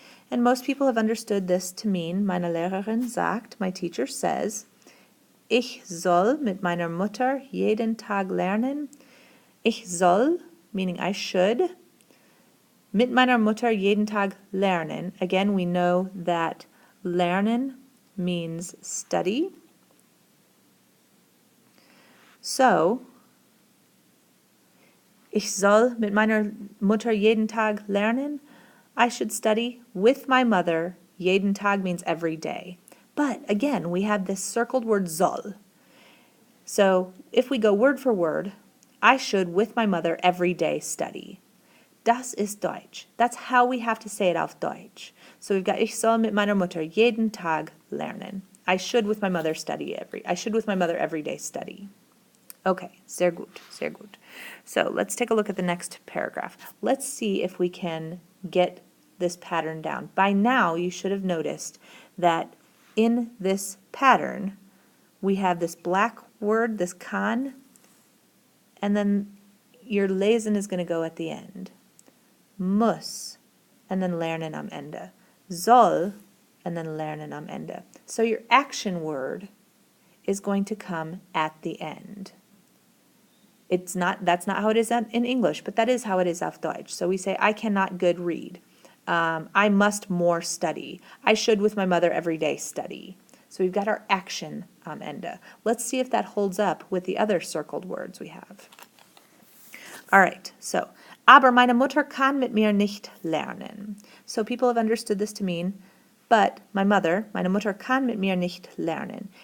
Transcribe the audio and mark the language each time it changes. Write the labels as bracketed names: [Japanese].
[English] And most people have understood this to mean, [German] meine Lehrerin sagt, [English] my teacher says, [German] ich soll mit meiner Mutter jeden Tag lernen. Ich soll, [English] meaning I should, [German] mit meiner Mutter jeden Tag lernen. [English] Again, we know that lernen means study. [German] So, ich soll mit meiner Mutter jeden Tag lernen. [English] I should study with my mother. [German] Jeden Tag [English] means every day. But again, we have this circled word soll. So if we go word for word, I should with my mother every day study. [German] Das ist Deutsch. [English] That's how we have to say it [German] auf Deutsch. [English] So we've got [German] ich soll mit meiner Mutter jeden Tag lernen. [English] I should with my mother every day study. Okay, [German] sehr gut, sehr gut. [English] So let's take a look at the next paragraph. Let's see if we can get this pattern down. By now, you should have noticed that in this pattern, we have this black word, this kann, and then your lesen is going to go at the end. [German] Muss, [English] and then [German] lernen am Ende. Soll, and then lernen am Ende. [English] So your action word is going to come at the end. That's not how it is in English, but that is how it is [German] auf Deutsch. [English] So we say, I cannot good read. I must more study. I should with my mother every day study. So we've got our action [German] am Ende. [English] Let's see if that holds up with the other circled words we have. All right, so, [German] aber meine Mutter kann mit mir nicht lernen. [English] So people have understood this to mean, but my mother, [German] meine Mutter kann mit mir nicht lernen.